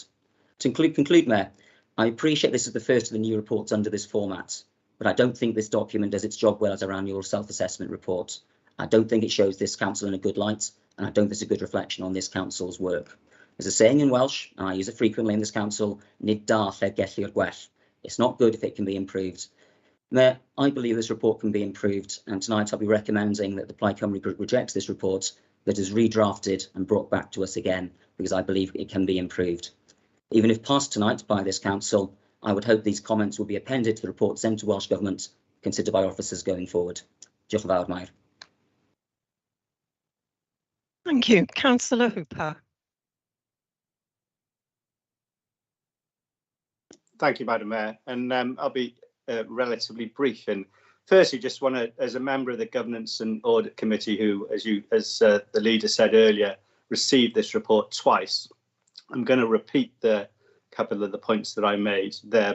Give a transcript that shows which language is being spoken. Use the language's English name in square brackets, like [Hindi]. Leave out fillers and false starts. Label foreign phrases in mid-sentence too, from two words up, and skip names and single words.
[English] To conclude, Mayor, I appreciate this is the first of the new reports under this format, but I don't think this document does its job well as our annual self-assessment report. I don't think it shows this council in a good light, and I don't think it's a good reflection on this council's work. There's a saying in Welsh, and I use it frequently in this council, [Welsh] nid da lle gellir gwell. [English] It's not good if it can be improved. Mayor, I believe this report can be improved, and tonight I'll be recommending that the Plaid Cymru Group rejects this report, that is redrafted and brought back to us again, because I believe it can be improved. Even if passed tonight by this council, I would hope these comments will be appended to the report sent to Welsh Government, considered by officers going forward. [Welsh] Diolch yn fawr, Mair. [English] Thank you. Councillor Hooper. Thank you, Madam Mayor, and I'll be relatively brief. And firstly, just want to, as a member of the Governance and Audit Committee, who, as the leader said earlier, received this report twice, I'm going to repeat the couple of the points that I made there.